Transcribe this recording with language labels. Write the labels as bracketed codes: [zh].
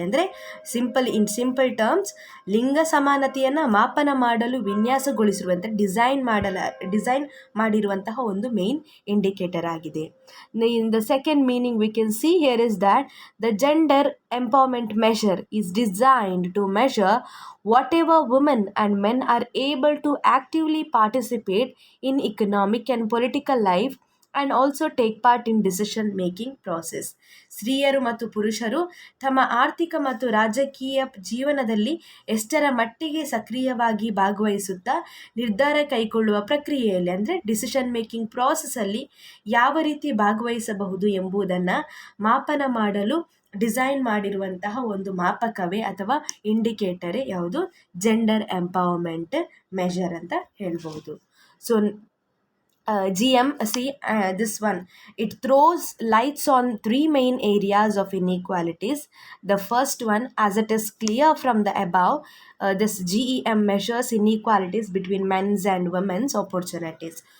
[kn] ಅಂದರೆ [en] in simple terms, [kn] ಲಿಂಗ ಸಮಾನತೆಯನ್ನು ಮಾಪನ ಮಾಡಲು ವಿನ್ಯಾಸಗೊಳಿಸಿರುವಂಥ ಡಿಸೈನ್ ಮಾಡಿರುವಂತಹ ಒಂದು ಮೇನ್ ಇಂಡಿಕೇಟರ್ ಆಗಿದೆ. [en] In the second meaning we can see here is that the gender empowerment measure is designed to measure whatever women and men are able to actively participate in economic and political life and also take part in decision making process. [kn] ಸ್ತ್ರೀಯರು ಮತ್ತು ಪುರುಷರು ತಮ್ಮ ಆರ್ಥಿಕ ಮತ್ತು ರಾಜಕೀಯ ಜೀವನದಲ್ಲಿ ಎಷ್ಟರ ಮಟ್ಟಿಗೆ ಸಕ್ರಿಯವಾಗಿ ಭಾಗವಹಿಸುತ್ತಾ ನಿರ್ಧಾರ ಕೈಗೊಳ್ಳುವ ಪ್ರಕ್ರಿಯೆಯಲ್ಲಿ ಅಂದರೆ ಡಿಸಿಷನ್ ಮೇಕಿಂಗ್ ಪ್ರಾಸೆಸ್ಸಲ್ಲಿ ಯಾವ ರೀತಿ ಭಾಗವಹಿಸಬಹುದು ಎಂಬುದನ್ನು ಮಾಪನ ಮಾಡಲು ಡಿಸೈನ್ ಮಾಡಿರುವಂತಹ ಒಂದು ಮಾಪಕವೇ ಅಥವಾ ಇಂಡಿಕೇಟರೇ ಯಾವುದು? ಜೆಂಡರ್ ಎಂಪವರ್ಮೆಂಟ್ ಮೆಷರ್ ಅಂತ ಹೇಳ್ಬೋದು. [en] So GMC, this one, it throws lights on three main areas of inequalities. The first one, as it is clear from the above, this GEM measures inequalities between men's and women's opportunities.